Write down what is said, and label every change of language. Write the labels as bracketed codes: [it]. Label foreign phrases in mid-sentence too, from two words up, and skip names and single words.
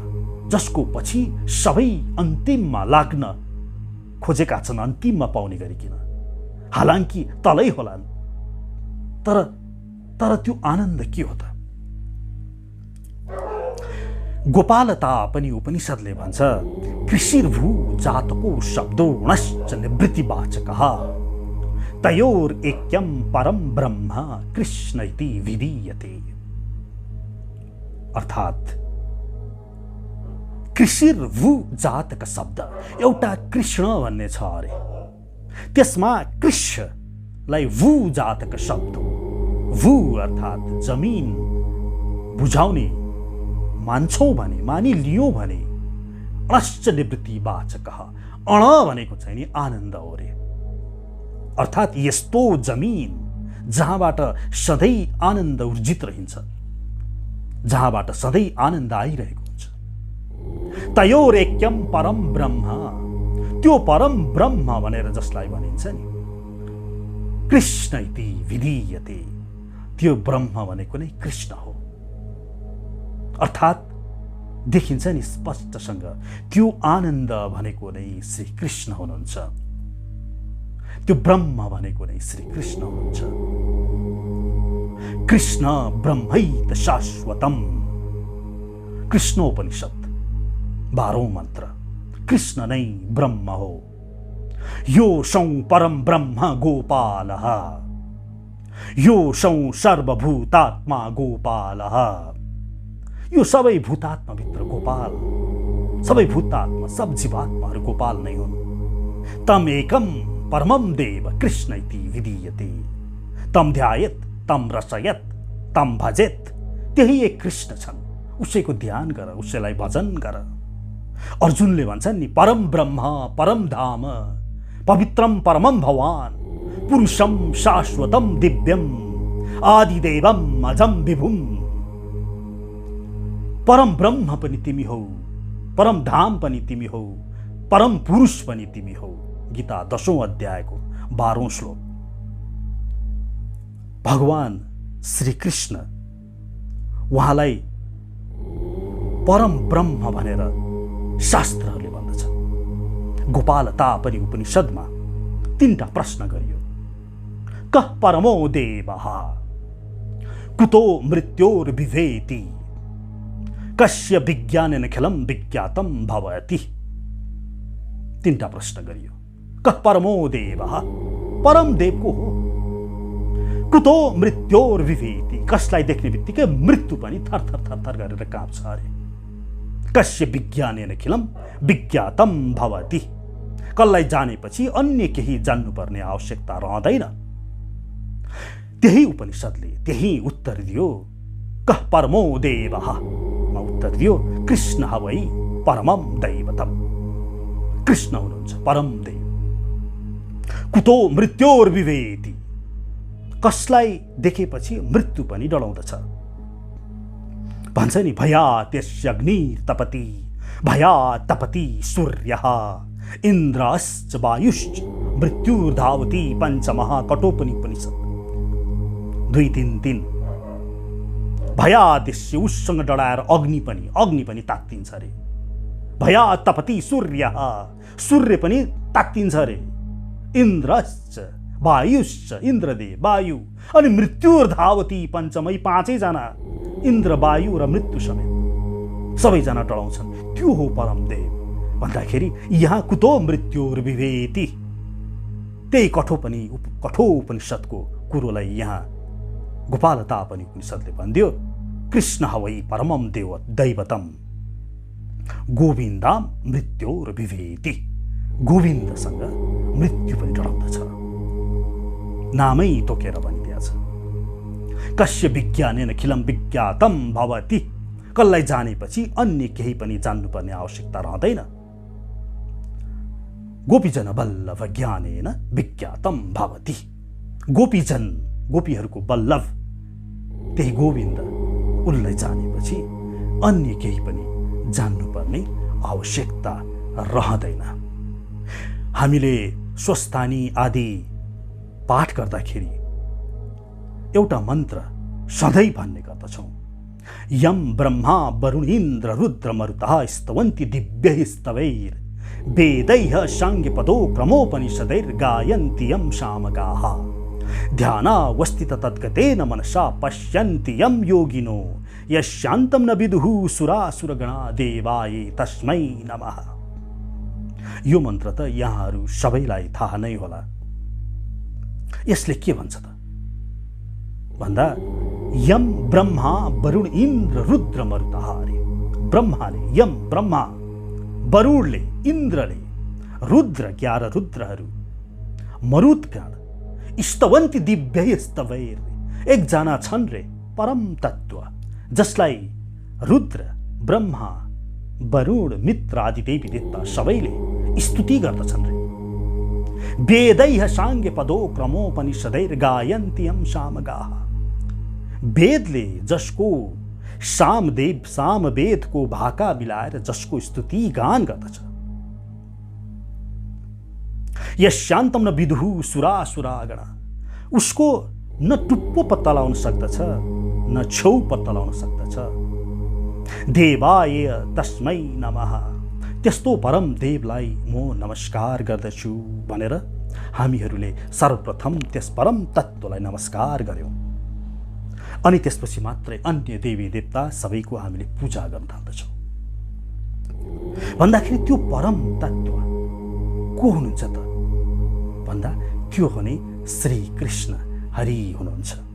[ne] जसको पछि सबै अन्तिममा लाग्न खोजेका छन्, अन्तिममा पाउने गरिकन, हालांकि तलै होलान्, तर त्यो आनन्द के हो त? गोपालता पनि उपनिषदले भन्छ, [sa] कृषिर्भू जातको शब्दो णश्च निवृत्तिवाचकः तयोरेक्यं परम ब्रह्म कृष्ण इति विधीयते। [ne] अर्थात कृषिर्भू जातक शब्द एउटा कृष्ण भन्ने छ अरे, त्यसमा कृष्णलाई वु जातक शब्द, वु अर्थात जमिन बुझाउने, मान्छौँ भने, मानिलियो भने, [sa] अश्च निवृत्तिवाचक, [ne] अण भनेको चाहिँ नि आनन्द हो रे। अर्थात यस्तो जमिन जहाँबाट सधैँ आनन्द उर्जित रहन्छ, जहाँबाट सधैँ आनन्द आइरहेको हुन्छ। [sa] तयोरेक्यम परम ब्रह्म, [ne] त्यो परम ब्रह्म भनेर जसलाई भनिन्छ नि, [sa] कृष्ण इति विधीयते, [ne] त्यो ब्रह्म भनेको नै कृष्ण हो। अर्थात देखिन्छ नि स्पष्टसँग, त्यो आनन्द भनेको नै श्री कृष्ण हुनुहुन्छ, त्यो ब्रह्म भनेको नै श्री कृष्ण हुनुहुन्छ। [sa] कृष्ण ब्रह्मैत शाश्वतम, [ne] कृष्णोपनिषद 12औं मन्त्र, कृष्ण नै ब्रह्म हो। [sa] यो सौ परम ब्रह्म गोपालः, यो सौ सर्वभूतात्मा गोपालः, [ne] यो सबै भूतात्माभित्र गोपाल, सबै भूतात्मा, सब जीवात्माहरू गोपाल नै हुन्। [sa] तम एकम परमम देव कृष्ण इति विधीयते, तम ध्यायेत, तम रचयेत, तम भजेत, [ne] त्यही एक कृष्ण छन्, उसैको ध्यान गर, उसैलाई भजन गर। अर्जुनले भन्छन् नि, [sa] परम ब्रह्म परम धाम पवित्रम परमम भवान पुरुषम शाश्वतम दिव्यम आदिदेवम अजम विभुम। [ne] परम ब्रह्म पनि तिमी हौ, परम धाम पनि तिमी हौ, परम पुरुष पनि तिमी हौ। गीता 10औं अध्यायको 12औं श्लोक। भगवान श्री कृष्ण, उहाँलाई परम ब्रह्म भनेर शास्त्रहरूले भन्दछ। गोपालतापनि उपनिषदमा 3टा प्रश्न गरियो। [sa] कः परमो देवः, कुतो मृत्योर्विभेति, कस्य विज्ञानेन खिलं विज्ञातं भवति। [ne] 3टा प्रश्न गरियो। [sa] कः परमो देवः, [ne] परम देव को हो। [sa] कुतो मृत्योर्विभेति, [ne] कसलाई देख्ने बित्तिकै मृत्यु पनि थरथर थरथर गरेर काँप्छ अरे। [sa] कस्य विज्ञानेन खिलं विज्ञातं भवति, [ne] कसलाई जानेपछि अन्य केही जान्नुपर्ने आवश्यकता रहँदैन। त्यही उपनिषदले त्यही उत्तर दियो। [sa] कः परमो देवः [ne] मा उत्तर दियो [sa] कृष्ण वै परमं दैवतम्। [ne] कृष्ण हुनुहुन्छ परम देव। [sa] कुतो मृत्योर्विभेति, [ne] कसलाई देखेपछि मृत्यु पनि डराउँदछ। भन्छ नि [sa] भयात् यस्य अग्निर्तपति, भयात् तपति सूर्यः, इन्द्रश्च वायुश्च मृत्युर्धावति पञ्चमः कठोपनिषद 2-3-3। भयात् यस्य, [ne] उससँग डराएर अग्नि पनि तात्तिन्छ अरे। [sa] भयात् तपति सूर्यः, [ne] सूर्य पनि तात्तिन्छ अरे। [sa] इन्द्रश्च वायुश्च, इन्द्रदेव वायु, [ne] अनि [sa] मृत्युर्धावति पञ्चमै [ne] 5जना, इन्द्र वायु र मृत्यु समेत सबैजना डराउँछन्। त्यो हो परम देव भन्दाखेरि यहाँ [sa] कुतो मृत्युर्विभेति, [ne] त्यही कठोपनिषदको कुरोलाई यहाँ गोपालतापनि उपनिषदले भनिदियो। [sa] कृष्ण वै परमं दैवतम् गोविन्दां मृत्योर्विभेति, [ne] गोविन्दसँग मृत्यु पनि डराउँदछ। नामै तोकेर भनिदिएछ। [sa] कस्य विज्ञानेन खिलं विज्ञातं भवति, [ne] कसलाई जानेपछि अन्य केही पनि जान्नुपर्ने आवश्यकता रहँदैन। [sa] गोपीजन वल्लभ ज्ञानेन विज्ञातं भवति, [ne] गोपीजन गोपीहरूको वल्लभ त्यही गोविन्द, उनलाई जानेपछि अन्य केही पनि जान्नुपर्ने आवश्यकता रहँदैन। हामीले स्वस्थानी आदि पाठ गर्दाखेरि एउटा मन्त्र सधैँ भन्ने गर्दछौँ। [sa] यम ब्रह्मा वरुण इन्द्र रुद्र मरुतः स्तवन्ति दिव्यैः स्तवैर् वेदैः साङ्गपदो क्रमोपनिषदैर् गायन्ति यं सामगाः ध्यानावस्थित तद्गतेन मनसा पश्यन्ति यं योगिनो यशान्तं न विदुः सुरासुरगणा देवाय तस्मै नमः। [ne] यो मन्त्र त यहाँहरू सबैलाई थाहा नै होला। यसले के भन्छ त भन्दा [sa] यम ब्रह्मा वरुण इन्द्र रुद्र मरुतः [ne] अरे। ब्रह्माले, यम ब्रह्मा, वरुणले, इन्द्रले, रुद्र 11 रुद्रहरू, मरुतगण, [sa] स्तवन्ति दिव्यै स्तवैर्, [ne] एकजना छन् रे परम तत्व, जसलाई रुद्र, ब्रह्मा, वरुण, मित्र आदि देवी देवता सबैले स्तुति गर्दछन् रे। [sa] वेदैः साङ्गपदो क्रमोपनिषदैर् गायन्ति यं सामगाः, [ne] वेदले जसको सामवेदको भाका मिलाएर जसको स्तुति गान गर्दछ। [sa] यशान्तं न विदुः सुरासुरागणा, [ne] उसको न टुप्पो पत्ता लगाउन सक्दछ न छेउ पत्ता लगाउन सक्दछ। [sa] देवाय तस्मै नमः, [ne] त्यस्तो परम देवलाई म नमस्कार गर्दछु भनेर हामीहरूले सर्वप्रथम त्यस परम तत्त्वलाई नमस्कार गर्यौं। अनि त्यसपछि मात्रै अन्य देवी देवता सबैको हामीले पूजा गर्न थाल्दछौँ। भन्दाखेरि त्यो परम तत्त्व को हुनुहुन्छ त भन्दा त्यो हो नि श्री कृष्ण हरि हुनुहुन्छ।